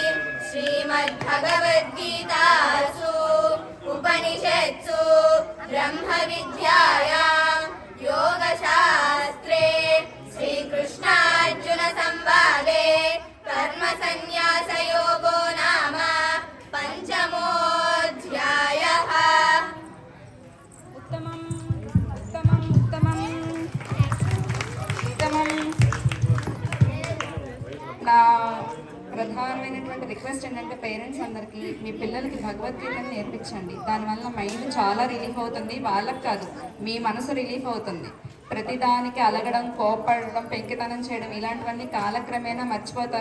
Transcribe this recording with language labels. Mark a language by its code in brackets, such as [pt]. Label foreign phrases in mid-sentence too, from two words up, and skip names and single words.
[sa] श्रीमद्भगवद्गीतासु उपनिषत्सु ब्रह्मविद्यायां योगशास्त्रे श्रीकृष्णार्जुनसंवादे कर्मसन्न्यासयोगो नाम पञ्चमोऽध्यायः। उत्तमम् उत्तमम् उत्तमम् उत्तमम् [te] నా ప్రధానమైనటువంటి రిక్వెస్ట్ ఏంటంటే పేరెంట్స్ అందరికీ మీ పిల్లలకి భగవద్గీతను నేర్పించండి. దానివల్ల మైండ్ చాలా రిలీఫ్ అవుతుంది. వాళ్ళకి కాదు, మీ మనసు రిలీఫ్ అవుతుంది. ప్రతిదానికి అలగడం, కోపడడం, పెంకితనం చేయడం ఇలాంటివన్నీ కాలక్రమేణా మర్చిపోతారు.